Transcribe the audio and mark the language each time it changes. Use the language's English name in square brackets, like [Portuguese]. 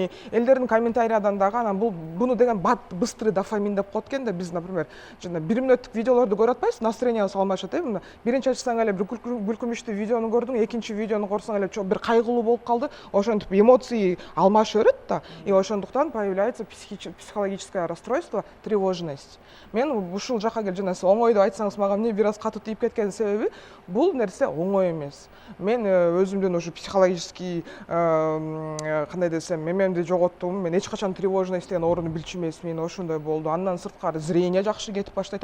[Kyrgyz] Элдердин комментариядан дагы анан буну деген [Russian] быстрый дофамин [Kyrgyz] деп коет экен да. Биз, например, жана 1 мүнөттүк видеолорду көрүп атпайсыз, настроение салмашат, мына биринчи ачсаң эле бир күлкүмүштүү видеону көрдүң, экинчи видеону көрсөң эле бир кайгылуу болуп калды, ошентип эмоции алмашып берет да. Ошондуктан [Russian] появляется психологическое расстройство, тревожность. [Kyrgyz] Мен ушул жака келип, жана оңой деп айтсаңыз, мага эмне бир аз катуу тийип кеткен себеби, бул нерсе оңой эмес. Мен өзүмдүн ушу психологический кандай десем, мемемди жоготтум. Мен эч качан тревожность деген ооруну билчү эмесмин, ошондой болду. Андан сырткары зрение жакшы кетип баштайт.